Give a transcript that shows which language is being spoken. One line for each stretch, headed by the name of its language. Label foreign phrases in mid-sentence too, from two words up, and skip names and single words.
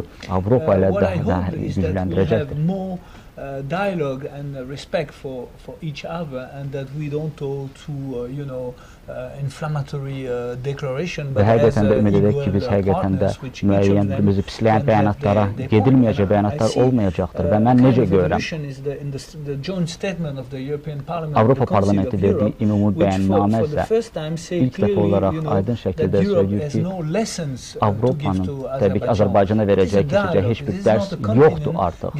English: What I hope is that we'll have more dialogue and respect for each other, and that we don't go to inflammatory declaration, but as equal partners which each of them can have their
Azerbaijani: bəyanatlar olmayacaqdır və mən necə görürəm? Avropa Parlamenti verdiyi ümumi bəyannamə isə ilk dəfə olaraq aydın şəkildə söyləyir ki, Avropanın təbii ki, Azərbaycana verəcək keçəcək heç bir dərs yoxdur artıq.